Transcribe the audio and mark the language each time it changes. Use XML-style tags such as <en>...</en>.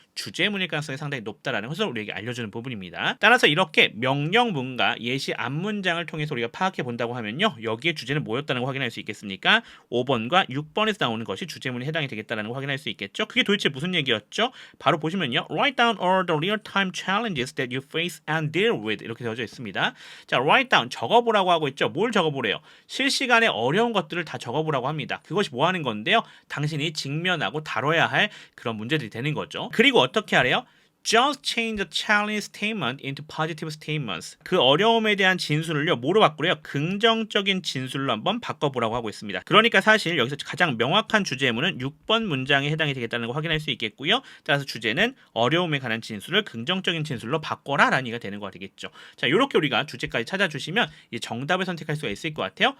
<ko>주제문일 가능성이 상당히 높다라는 것을 우리에게 알려주는 부분입니다. 따라서 이렇게 명령문과 예시 앞문장을 통해서 우리가 파악해 본다고 하면요. 여기에 주제는 뭐였다는 걸 확인할 수 있겠습니까? 5번과 6번에서 나오는 것이 주제문에 해당이 되겠다는 걸 확인할 수 있겠죠. 그게 도대체 무슨 얘기였죠? 바로 보시면요.</ko> <en>Write down all the real-time challenges that you face and deal with</en> <ko>이렇게 되어져 있습니다. 자, write down 적어보라고 하고 있죠. 뭘 적어보래요? 실시간에 어려운 것들을 다 적어보라고 합니다. 그것이 뭐 하는 건데요? 당신이 직면하고 다뤄야 할 그런 문제들이 되는 거죠. 그리고 어떻게 하래요?</ko> <en>Just change the challenge statement into positive statements.</en> <ko>그 어려움에 대한 진술을요, 뭐로 바꾸래요? 긍정적인 진술로 한번 바꿔보라고 하고 있습니다. 그러니까 사실 여기서 가장 명확한 주제문은 6번 문장에 해당이 되겠다는 걸 확인할 수 있겠고요. 따라서 주제는 어려움에 관한 진술을 긍정적인 진술로 바꿔라 라는 얘기가 되는 거 되겠죠. 자, 이렇게 우리가 주제까지 찾아주시면 이제 정답을 선택할 수가 있을 것 같아요.</ko>